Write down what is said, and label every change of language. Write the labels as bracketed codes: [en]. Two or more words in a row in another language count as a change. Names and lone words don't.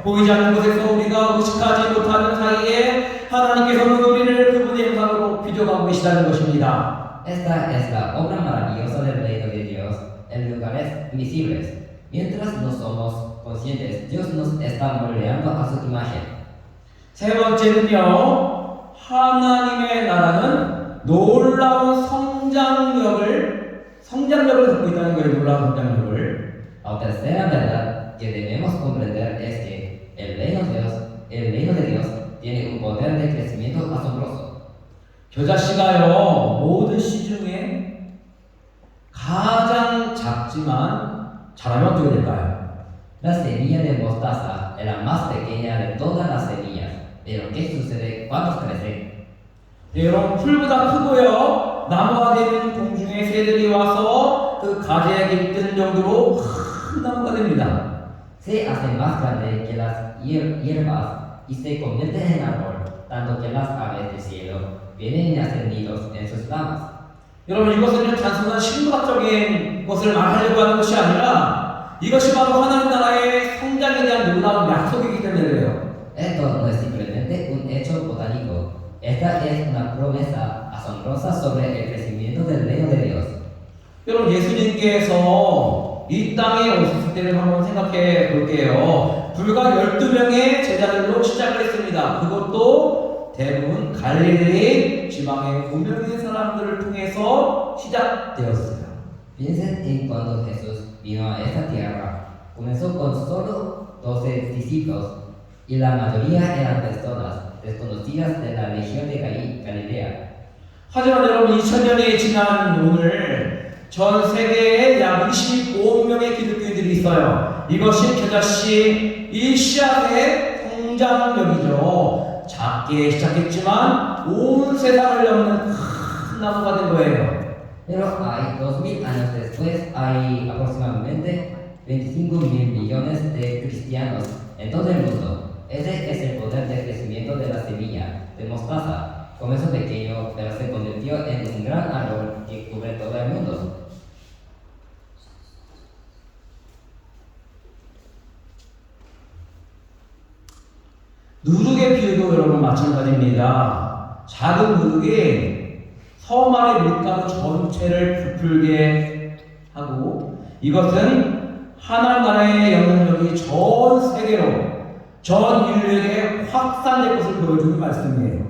[ko] 보이지 않는 곳에서 우리가 의식하지 못하는 사이에 하나님께서는 우리를 그분의 영광으로 빚어가고 계시다는 것입니다. [es] Esta es la obra maravillosa del reino de Dios en lugares invisibles. Mientras no somos conscientes, Dios nos está moldeando a su imagen. [ko] 세 번째는요, 하나님의 나라는 놀라운 성장력을 갖고 있다는 거예요. 놀라운 성장력을. [es] La tercera verdad que debemos comprender es que el reino de Dios tiene un poder de crecimiento asombroso. [ko] 겨자씨가요, 모든 씨 중에 가장 작지만 자라면 어떻게 될까요? [es] La semilla de mostaza es la más pequeña de todas las semillas, pero ¿qué sucede cuando crece? [ko] 여러분, 풀보다 크고요, 나무가 되는 공중의 새들이 와서 그 가지에 깃든 정도로 큰 나무가 됩니다. [es] Se hace más grande que las hierbas y se convierte en árbol, tanto que las aves del cielo vienen a hacer nidos en sus ramas. [ko] 여러분, 이것은 단순한 식물학적인 것을 말하려고 하는 것이 아니라 이것이 바로 하나님 나라의 성장에 대한 놀라운 약속이기 때문에 그래요. [es] Esto no es simplemente un hecho botánico, esta es una promesa asombrosa sobre el crecimiento del reino de Dios. [ko] 여러분, 예수님께서 이 땅에 오셨을 때를 한번 생각해 볼게요. 불과 12명의 제자들로 시작을 했습니다. 그것도 대부분 갈릴리 지방의 무명의 사람들을 통해서 시작되었어요. [es] Piensen en cuando Jesús vino a esta tierra. Comenzó con solo 12 discípulos y la mayoría eran personas desconocidas de la región de Galilea. [ko] 하지만 여러분, 2000년이 지난 오늘 전 세계에 약 25명의 기독교인들이 있어요. 이것이 겨자씨 이 씨앗의 성장력이죠. 작게 시작했지만 온 세상을 엮는 큰 나무가 된 거예요. [es] Pero hay 2000 años después hay aproximadamente 25.000 millones de cristianos en todo el mundo. Ese es el poder de crecimiento de la semilla de mostaza. Comenzó pequeño, pero se convirtió en un gran árbol que cubre todo el mundo. [ko] 누룩의 비유도 여러분 마찬가지입니다. 작은 누룩이 섬 안의 밀가루 전체를 부풀게 하고, 이것은 하나님 나라의 영향력이 전 세계로, 전 인류에게 확산될 것을 보여주는 말씀이에요.